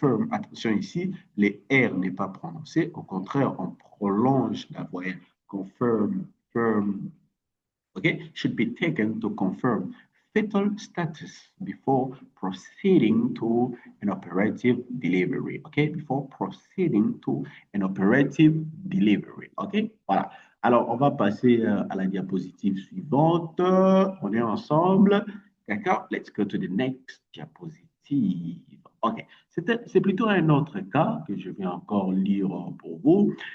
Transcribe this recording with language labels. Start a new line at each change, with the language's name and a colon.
French: Attention ici, les R n'est pas prononcé. Au contraire, on prolonge la voyelle. Confirm, firm.
English: Okay, should be taken to confirm fetal status before proceeding to an operative delivery. Okay, before proceeding to an operative delivery.
French: Okay, voilà. Alors, on va passer à la diapositive suivante. On est ensemble. D'accord?
English: Let's go to the next diapositive. OK.
French: C'est plutôt un autre cas que je vais encore lire pour vous.